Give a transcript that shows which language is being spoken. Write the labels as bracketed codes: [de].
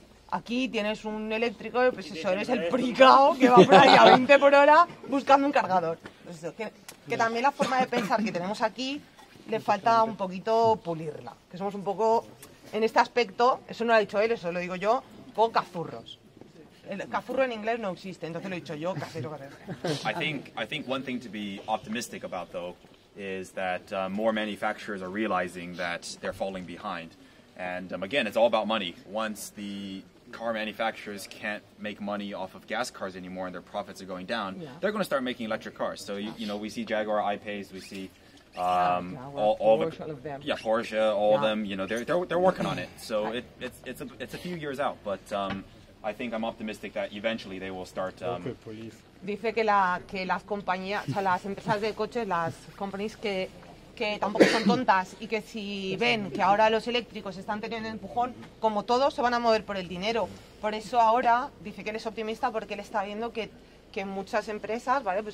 [es] Aquí tienes un eléctrico y pues eso, eres el pricao que va por ahí a 20 por hora buscando un cargador. Pues eso, que también la forma de pensar que tenemos aquí le falta un poquito pulirla, que somos un poco, en este aspecto, eso no lo ha dicho él, eso lo digo yo, un poco cazurros. El cazurro en inglés no existe, entonces lo he dicho yo, casero. [en] I think one thing to be optimistic about, though, is that more manufacturers are realizing that they're falling behind. And again, it's all about money. Once the car manufacturers can't make money off of gas cars anymore and their profits are going down, they're going to start making electric cars. So, you know, we see Jaguar I-Pace, we see all the Porsche, all of them, you know, they're working on it. So it's a few years out, but I think I'm optimistic that eventually they will start. [es] Dice que las compañías, o sea, las empresas de coches, las companies que tampoco son tontas y que si ven que ahora los eléctricos están teniendo empujón, como todos, se van a mover por el dinero. Por eso ahora dice que él es optimista porque él está viendo que muchas empresas, ¿vale?